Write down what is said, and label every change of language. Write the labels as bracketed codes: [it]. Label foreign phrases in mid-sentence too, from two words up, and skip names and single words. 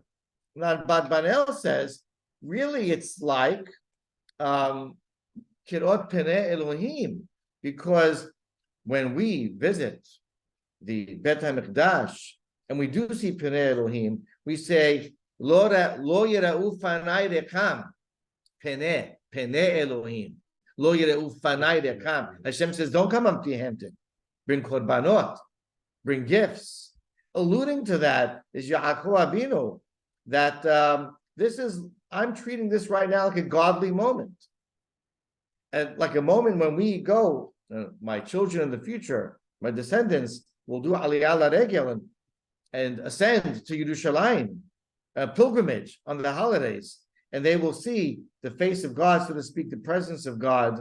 [en] Now, Abarbanel says, really, it's like [he] כראות פני אלהים, [en] because when we visit the [he] בית המקדש [en] and we do see [he] פני אלהים, [en] we say, [he] לא יראו פני ריקם, פני אלהים. לא יראו פני ריקם. [en] Hashem says, don't come empty-handed. Bring korbanot, bring gifts. Alluding to that is Yaakov Abinu, that I'm treating this right now like a godly moment. And like a moment when we go, my children in the future, my descendants, will do [he] עלייה לרגל [en] and ascend to Yerushalayim, a pilgrimage on the holidays, and they will see the face of God, so to speak, the presence of God.